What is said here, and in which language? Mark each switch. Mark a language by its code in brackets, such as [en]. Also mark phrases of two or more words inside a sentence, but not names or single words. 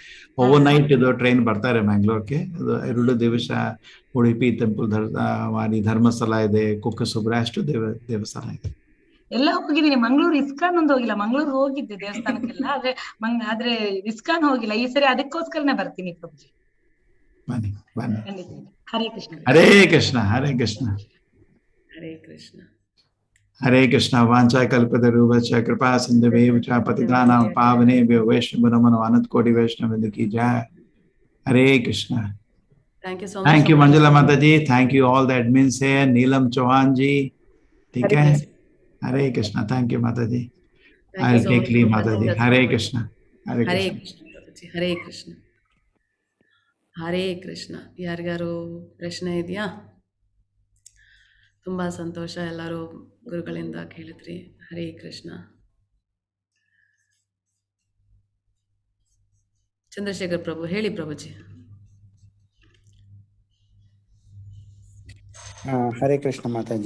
[en] over night [kn] ಇದು ಟ್ರೈನ್ ಬರ್ತಾರೆ ಮ್ಯಾಂಗ್ಳೂರ್ಗೆ. ಇದು ಎರಡು ದಿವಸ ಉಡುಪಿ ಟೆಂಪಲ್ ಮಾಡಿ, ಧರ್ಮಸ್ಥಳ ಇದೆ, ಕುಕ್ಕಸುಬ್ರ, ಅಷ್ಟು ದೇವಸ್ಥಾನ ಇದೆ. ಎಲ್ಲ ಹೋಗಿದ್ದೀನಿ. ಮಂಗಳೂರು ಇಸ್ಕಾನ್ ಒಂದು ಹೋಗಿಲ್ಲ. ಮಂಗಳೂರು ಹೋಗಿದ್ದೆ ದೇವಸ್ಥಾನಕ್ಕೆಲ್ಲ, ಆದ್ರೆ ಇಸ್ಕಾನ್ ಹೋಗಿಲ್ಲ. ಈ ಸರಿ ಅದಕ್ಕೋಸ್ಕರನೇ ಬರ್ತೀನಿ ಪ್ರಭುಜಿ. ಬನ್ನಿ ಬನ್ನಿ. ಖಂಡಿತ. ಹರೇ ಕೃಷ್ಣ. ಹರೇ ಕೃಷ್ಣ. ಹರೇ ಕೃಷ್ಣ. ಹರೇ ಕೃಷ್ಣ. ಹರೇ ಕೃಷ್ಣ. [sa] ವಾಂಛಾ ಕಲ್ಪತರುಭ್ಯಶ್ಚ ಕೃಪಾ ಸಿಂಧುಭ್ಯೋ ಚ ಪತಿತಾನಾಂ ಪಾವನೇಭ್ಯೋ ವೈಷ್ಣವ ನಮೋ ಅನಂತ ಕೋಟಿ ವೈಷ್ಣವ [hi] की जय. [kn] ಹರೇ ಕೃಷ್ಣ. [en] Thank you so much. Thank you Manjula Mataji. Thank you all the admins here. [hi] Neelam Chauhan ji. ठीक है. [en] Hare Krishna. Thank you Mataji. I'll take leave Mataji. Hare Krishna. Hare Krishna. [kn] ಹರೇ ಕೃಷ್ಣ. ಹರೇ ಕೃಷ್ಣ. ಯಾರಿಗಾರು ಪ್ರಶ್ನೆ ಇದೆಯಾ? ತುಂಬ ಸಂತೋಷ, ಎಲ್ಲರೂ ಗುರುಗಳಿಂದ ಕೇಳಿದ್ರಿ. ಹರೇ ಕೃಷ್ಣ. ಚಂದ್ರಶೇಖರ್ ಪ್ರಭು ಹೇಳಿ ಪ್ರಭುಜಿ. ಹರೇ ಕೃಷ್ಣ ಮಾತಾಜಿ.